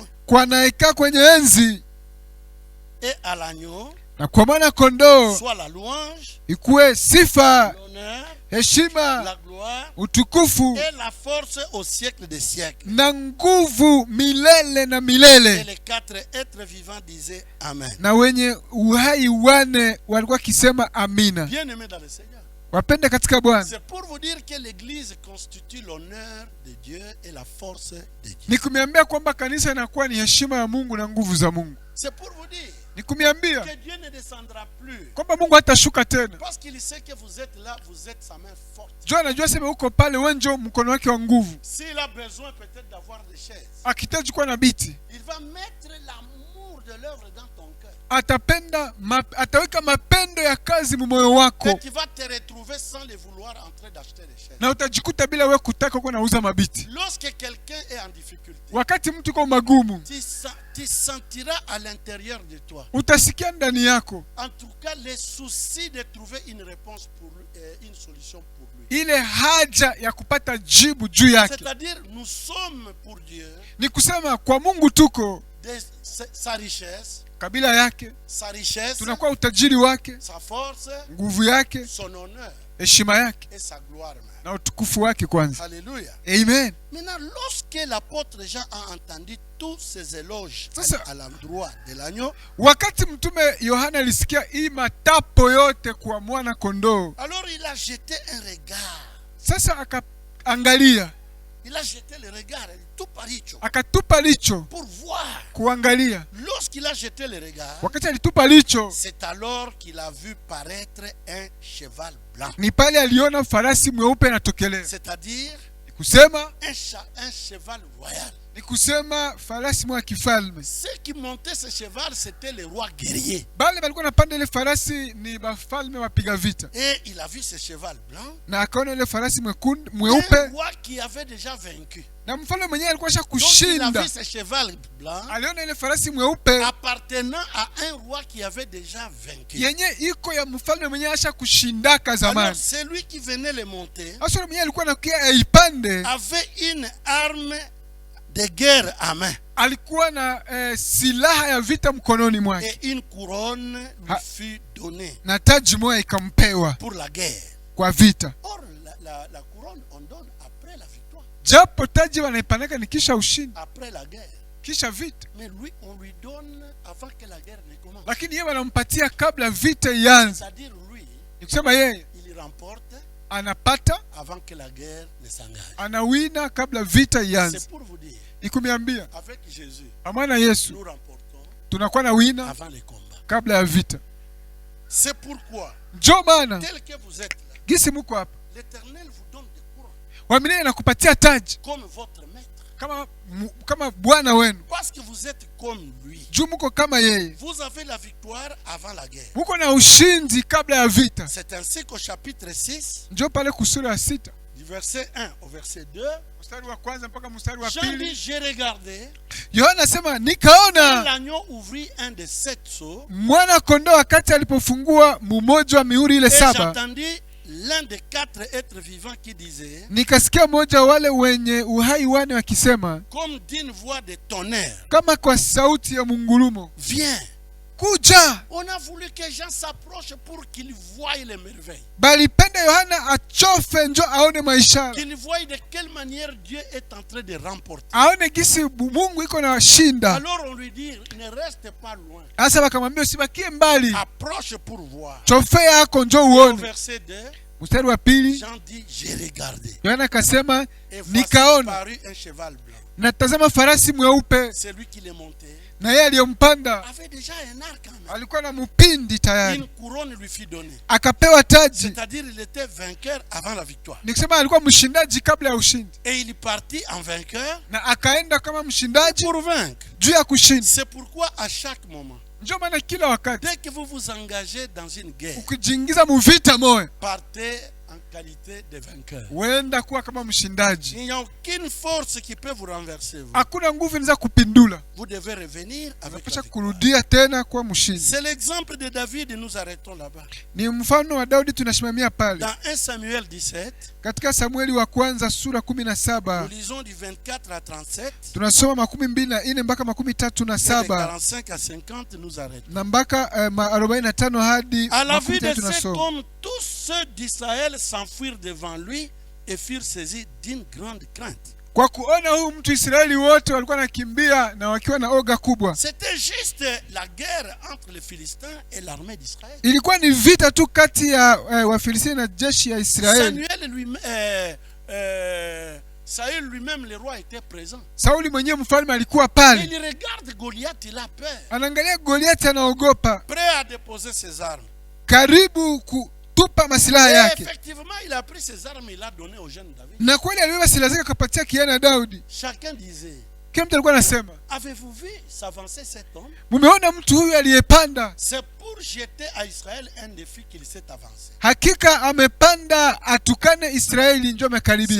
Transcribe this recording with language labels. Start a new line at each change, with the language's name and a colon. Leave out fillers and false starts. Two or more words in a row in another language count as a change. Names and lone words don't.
Swahili: kwa anayekaa kwenye enzi
French: et à l'agneau,
Swahili: na kwa mwana kondoo,
French: soit la louange,
Swahili: ikuwe sifa,
French: l'honneur,
Swahili: heshima,
French: la gloire
Swahili: utukufu
French: et la force au siècle des siècles.
Swahili: na nguvu milele na Et milele.
French: les quatre êtres vivants disaient Amen.
Swahili: Na wenye uhai wane walikuwa kisema amina.
French: Bien-aimés dans le Seigneur,
Swahili: Wapende katika Bwana.
French: C'est pour vous dire que l'église constitue l'honneur de Dieu et la force de Dieu.
Swahili: Nikumiambia kwamba kanisa inakuwa ni heshima ya Mungu na nguvu za Mungu.
French: C'est pour vous dire
Swahili: Nikumiambia
French: que Dieu ne descendra plus.
Swahili: kwamba Mungu hatashuka tena.
French: Parce qu'il sait que vous êtes là, vous êtes sa main forte.
Swahili: Jua anajua sema uko pale, wewe ndio mkono wake wa nguvu.
French: S'il a besoin peut-être d'avoir des chaises,
Swahili: Akihitaji kuwa na biti,
French: il va mettre l'amour de l'œuvre dans ton cœur.
Swahili: ataweka mapendo ya kazi moyo wako.
French: Et tu vas te retrouver sans le vouloir en train d'acheter des chaises.
Swahili: Na utajikuta bila wewe kutaka kuwa nauza mabiti.
French: Lorsque quelqu'un est en difficulté,
Swahili: Wakati mtu kwa magumu,
French: tu sentiras à l'intérieur de toi,
Swahili: utasikia ndani yako
French: en tout cas, les soucis de trouver une réponse pour lui, une solution pour lui.
Swahili: ile haja ya kupata jibu juu yake.
French: C'est-à-dire, nous sommes pour Dieu
Swahili: Ni kusema kwa Mungu tuko
French: sa richesse,
Swahili: kabila yake,
French: sa richesse,
Swahili: tunakuwa utajiri wake,
French: sa force,
Swahili: nguvu yake,
French: son honneur
Swahili: heshima yake
French: et sa gloire même.
Swahili: na utukufu wake kwanza.
French: Alléluia. Amen. Maintenant, lorsque l'apôtre Jean a entendu tous ces éloges Ça, à l'endroit de l'agneau,
Swahili: Wakati mtume Yohana alisikia hii matapo yote kwa mwana kondoo,
French: alors il a jeté un regard.
Swahili: sasa akaangalia,
French: Il a jeté le regard, tout paricho,
Swahili: akatupa licho
French: pour voir.
Swahili: kuangalia.
French: Lorsqu'il a jeté le regard,
Swahili: Wakati alitupa licho,
French: c'est alors qu'il a vu paraître un cheval blanc.
Swahili: ni pale aliona farasi mweupe natokelea.
French: C'est-à-dire
Swahili: Ni kusema
French: un cheval royal.
Swahili: ni kusema farasi mwa kifalme.
French: Ceux qui montaient ce cheval, c'était les rois guerriers.
Swahili: Bale balikuwa napanda ile farasi ni bafalme wapiga vita,
French: Et il a vu ce cheval blanc,
Swahili: na akaona ile farasi un mweupe,
French: roi qui avait déjà vaincu.
Swahili: na mfalme mwenyewe alikuwa
French: Donc il a
Swahili: kushinda.
French: vu ce cheval blanc
Swahili: Aliona ile farasi mweupe
French: appartenant à un roi qui avait déjà vaincu.
Swahili: yenye iko ya mfalme mwenyewe asha kushindaka Alors zamani.
French: celui qui venait le monter
Swahili: Asa mwenyewe alikuwa nakia aipande,
French: avait une arme de guerre à main
Swahili: alikuwa na silaha ya vita mkononi mwake,
French: et une couronne lui fut donnée
Swahili: na taji moja ikampewa
French: pour la guerre.
Swahili: kwa vita.
French: Or la couronne on donne après la victoire,
Swahili: Japo taji wanaipanaka ni kisha ushindi,
French: après la guerre.
Swahili: kisha vita,
French: Mais lui on lui donne avant que la guerre ne commence.
Swahili: lakini yeye wanampatia kabla vita ianze.
French: C'est-à-dire lui,
Swahili: Ni kusema yeye
French: il remporte
Swahili: anapata,
French: avant que la guerre ne s'engage.
Swahili: anawina kabla vita ianze.
French: C'est pour vous dire,
Swahili: Ikumiambia
French: avec Jésus,
Swahili: amana Yesu
French: nous remportons
Swahili: tunakuwa na wina
French: avant les combats.
Swahili: kabla ya vita.
French: C'est pourquoi,
Swahili: Njo maana
French: tel que vous êtes là,
Swahili: gisi muko hapa,
French: l'Éternel vous donne des couronnes
Swahili: wamilele nakupatia taji
French: comme votre maître.
Swahili: kama Bwana wenu,
French: Parce que vous êtes comme lui.
Swahili: juu muko kama yeye,
French: Vous avez la victoire avant la guerre.
Swahili: muko na ushindi kabla ya vita.
French: C'est ainsi qu'au chapitre 6,
Swahili: Njo pale kusura ya 6
French: du verset 1 au verset 2,
Swahili: mstari wa kwanza mpaka mstari wa
French: Jean dit,
Swahili: pili,
French: j'ai regardé,
Swahili: Yohana asema quand nikaona
French: l'agneau ouvrit un des 7 sceaux,
Swahili: mwana kondoo wakati alipofungua mumoja wa mihuri ile et 7,
French: j'entendis l'un des 4 êtres vivants qui disait,
Swahili: nikasikia mmoja wale wenye uhai wane wakisema
French: comme d'une voix de tonnerre,
Swahili: kama kwa sauti ya mungurumo,
French: viens.
Swahili: kuja.
French: On a voulu que Jean s'approche pour qu'il voie les merveilles,
Swahili: Balipenda Yohana achofe njo aone maishara,
French: qu'il voie de quelle manière Dieu est en train de remporter.
Swahili: aone gisi Mungu iko na washinda.
French: Alors on lui dit, ne reste pas loin,
Swahili: Asa wakamwambia usibakie mbali,
French: approche pour voir.
Swahili: chofe yako njo Au uone.
French: verset 2,
Swahili: Mstari wa pili
French: Jean dit, j'ai regardé,
Swahili: Yohana akasema
French: et voici
Swahili: nikaona,
French: paru un cheval blanc.
Swahili: natazama farasi mweupe,
French: Celui qui les montait
Swahili: na yeye aliyompanda
French: avait déjà un arc en main.
Swahili: alikuwa na mpindi tayari,
French: Une couronne lui fut donnée.
Swahili: akapewa taji.
French: C'est-à-dire il était vainqueur avant la victoire.
Swahili: Ni kusema alikuwa mshindaji kabla ya ushindi,
French: Et il est parti en vainqueur
Swahili: na akaenda kama mshindaji
French: pour vaincre.
Swahili: juu ya kushinda.
French: C'est pourquoi à chaque moment,
Swahili: Ndio maana kila wakati
French: dès que vous vous engagez dans une guerre,
Swahili: ukijiingiza muvita moyo,
French: partez en qualité de vainqueur.
Swahili: wenda kuwa kama mshindaji.
French: Il n'y a aucune force qui peut vous renverser.
Swahili: Hakuna nguvu inaweza kupindula,
French: Vous devez revenir avec la
Swahili: unapaswa victoire. kurudia tena kuwa mshindi.
French: C'est l'exemple de David, nous arrêtons là-bas.
Swahili: Ni mfano wa Daudi tunasimamia pale
French: Dans 1 Samuel 17,
Swahili: katika Samueli wa kwanza sura nous 17,
French: lisons du 24 à 37,
Swahili: tunasoma 24 mpaka
French: et de 37 45 à 50, nous arrêtons.
Swahili: na mpaka 45 hadi
French: À la vue de 53 cet
Swahili: tunasoma.
French: homme, tous ceux d'Israël s'enfuirent devant lui et furent saisis d'une grande crainte.
Swahili: Kwa kuona huyu mtu, Israeli wote walikuwa nakimbia na wakiwa na oga kubwa.
French: C'était juste la guerre entre les Philistins et l'armée d'Israël.
Swahili: Ilikuwa ni vita tu kati ya Wafilistini na jeshi ya Israeli.
French: Saül lui-même, le roi, était présent.
Swahili: Sauli mwenyewe mfalme alikuwa pale.
French: Il regarde Goliath, il a peur.
Swahili: Anaangalia Goliath, anaogopa.
French: Prêt à déposer ses armes.
Swahili: Karibu kutupa masilaha yake.
French: Effectivement, il a pris ses armes, il a donné au jeune David.
Swahili: Na kweli alibeba silaha zake akapatia kijana Daudi.
French: Chacun disait,
Swahili: kila mtu alikuwa anasema,
French: avez-vous vu s'avancer cet homme?
Swahili: Mumeona mtu huyu aliyepanda?
French: C'est pour jeter à Israël un défi qu'il s'est avancé.
Swahili: Hakika amepanda atukane Israeli, njoo amekaribia.